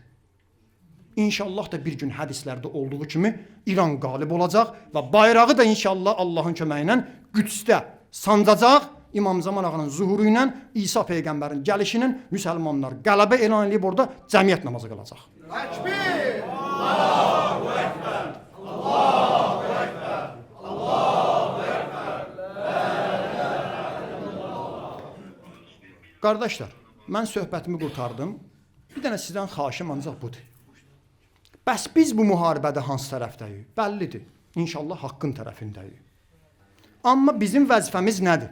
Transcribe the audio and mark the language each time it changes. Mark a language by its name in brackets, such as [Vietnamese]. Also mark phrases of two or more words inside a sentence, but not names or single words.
[Azerbaijani] İnşallah da bir gün hədislərdə olduğu kimi İran qalib olacaq və bayrağı da inşallah Allahın köməyi ilə Qüdsdə sancacaq. İmam Zaman ağanın zuhuru ilə İsa peyğəmbərin gəlişi ilə müsəlmanlar qələbə elan edib orada cəmiyyət namazı qılacaq. Təkbir! [Arabic] الله أكبر. الله أكبر. الله أكبر. [Azerbaijani] Qardaşlar, mən söhbətimi qurtardım. Bir dənə sizdən xahişim ancaq budur. Bəs biz bu müharibədə hansı tərəfdəyik? Bəllidir. İnşallah haqqın tərəfindəyik. Amma bizim vəzifəmiz nədir?